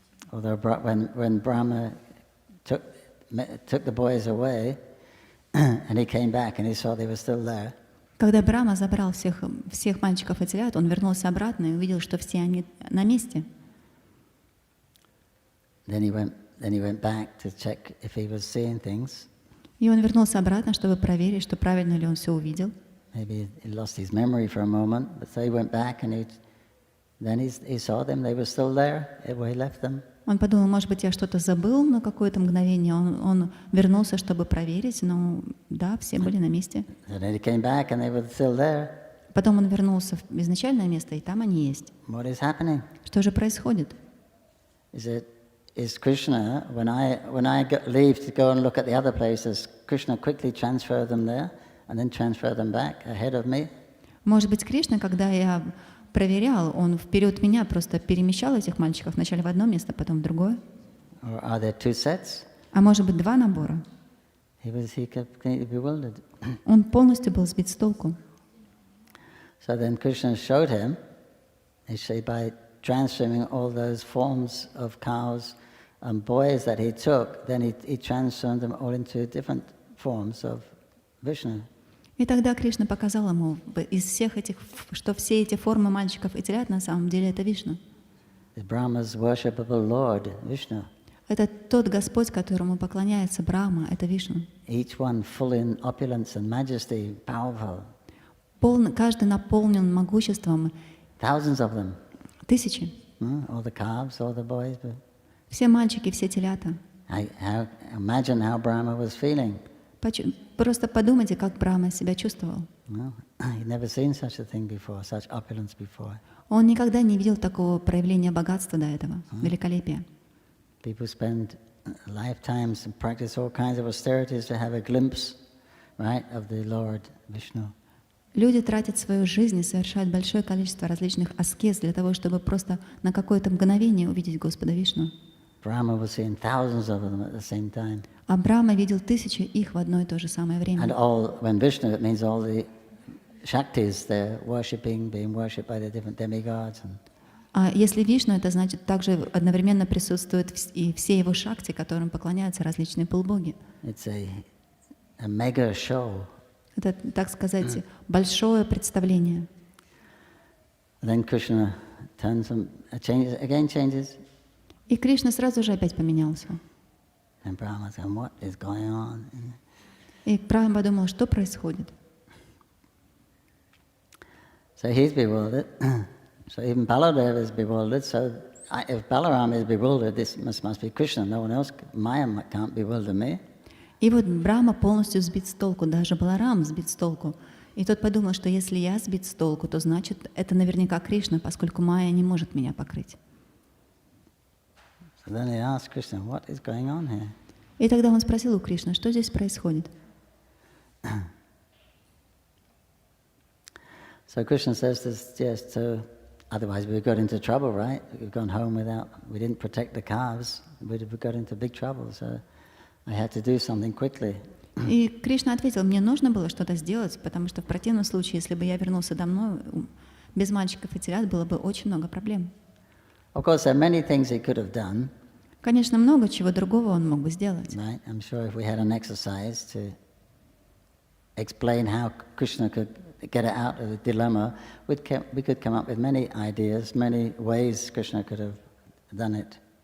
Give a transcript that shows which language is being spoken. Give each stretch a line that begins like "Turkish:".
English: Although when Brahma took the boys away, and he came back and he saw they were still there.
Russian: Когда Брахма забрал всех мальчиков и телят, он вернулся обратно и увидел, что все они на месте.
English: Then he went back to check if he was seeing things.
Russian: И он вернулся обратно, чтобы проверить, что правильно ли он все увидел.
English: Maybe he lost his memory for a moment, but so he went back and he saw them. They were still there where he left them.
Russian: Он подумал, может быть, я что-то забыл на какое-то мгновение. Он вернулся, чтобы проверить, но да, все были на месте.
English: And then he came back and they were still there.
Russian: Потом он вернулся в изначальное место, и там они есть.
English: What is happening?
Russian: Что же происходит?
English: Is Krishna, when I leave to go and look at the other places, Krishna quickly transfer them there and then transfer them back ahead of me?
Russian: Может быть, Кришна, когда я проверял, он вперед меня просто перемещал этих мальчиков вначале в одно место, потом в другое?
English: Or are there two sets?
Russian: А может быть, два набора?
English: He kept completely bewildered.
Russian: Он полностью был сбит с толку.
English: So then Krishna showed him, by transferring all those forms of cows and boys that he took, then he transformed them all into different forms of Vishnu.
Russian: И тогда Кришна показал ему из всех этих, что все эти формы мальчиков и телят на самом деле это Вишну.
English: The Brahma's worshipable Lord, Vishnu.
Russian: Это тот Господь, которому поклоняется Брахма, это Вишну.
English: Each one full in opulence and majesty, powerful.
Russian: Каждый наполнен могуществом.
English: Thousands of them.
Russian: Тысячи.
English: All the calves, all the boys.
Russian: Все мальчики, все телята.
English: Imagine how Brahma was feeling.
Russian: Просто подумайте, как Брахма себя чувствовал.
English: He'd never seen such a thing before, such opulence before.
Russian: Он никогда не видел такого проявления богатства до этого, великолепия.
English: People spend lifetimes and practice all kinds of austerities to have a glimpse, right, of the Lord Vishnu.
Russian: Люди тратят свою жизнь и совершают большое количество различных аскез для того, чтобы просто на какое-то мгновение увидеть Господа Вишну.
English: Brahma was seeing thousands of them at the same time.
Russian: А Брахма видел тысячи их в одно и то же самое время.
English: And all, when Vishnu, it means all the Shaktis, they're being worshipped by the different demigods.
Russian: А если Вишну, это значит также одновременно присутствуют и все его шакти, которым поклоняются различные полубоги.
English: It's a mega show.
Russian: Это, так сказать, большое представление.
English: Then Krishna turns and changes.
Russian: И Кришна сразу же опять поменялся.
English: And Brahma said, "What is going on?"
Russian: И Брахма подумал, что происходит.
English: So he's bewildered. So even Baladeva is bewildered. So if Balaram is bewildered, this must be Krishna. No one else, Maya can't bewilder me.
Russian: И вот Брахма полностью сбит с толку, даже Баларам сбит с толку. И тот подумал, что если я сбит с толку, то значит это наверняка Кришна, поскольку Майя не может меня покрыть.
English: So then he asked Krishna, "What is going on here?"
Russian: И тогда он спросил у Кришны, что здесь происходит.
English: So Krishna says this just to, otherwise we got into trouble, right? We've gone home we didn't protect the calves, we'd have got into big trouble. So I had to do something quickly.
Russian: И Кришна ответил, мне нужно было что-то сделать, потому что в противном случае, если бы я вернулся домой, без мальчиков и телят было бы очень много проблем.
English: Of course, there are many things he could have done.
Russian: Конечно, много чего другого он мог бы сделать.
English: Right? I'm sure if we had an exercise to explain how Krishna could get out of the dilemma, we could come up with many ideas, many ways Krishna could have done it.